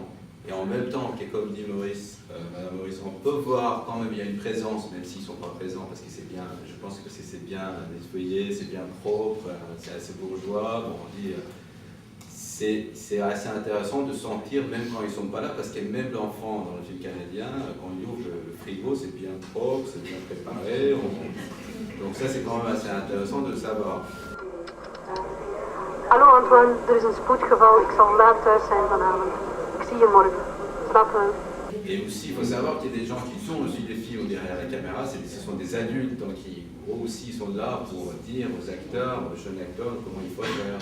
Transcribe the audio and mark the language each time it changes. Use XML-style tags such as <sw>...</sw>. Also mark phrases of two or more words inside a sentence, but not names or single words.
<fr>Et en même temps, comme dit Maurice, Madame Maurice, on peut voir quand même il y a une présence, même s'ils ne sont pas présents, parce que c'est bien, je pense que c'est bien nettoyé, c'est bien propre, c'est assez bourgeois. Bon, on dit, c'est assez intéressant de sentir, même quand ils ne sont pas là, parce que même l'enfant dans le film canadien, quand il ouvre le frigo, c'est bien propre, c'est bien préparé. Donc ça, c'est quand même assez intéressant de le savoir.</fr> <nl>Hallo Antoine, er is een spoedgeval. Ik zal laat thuis zijn vanavond. Ik zie je morgen. Slaap wel.</nl> <fr>Et aussi, il faut savoir qu'il y a des gens qui sont aussi des films derrière la caméra, ce sont des adultes, donc qui aussi sont là pour dire aux acteurs, aux jeunes acteurs, comment il faut faire.</fr>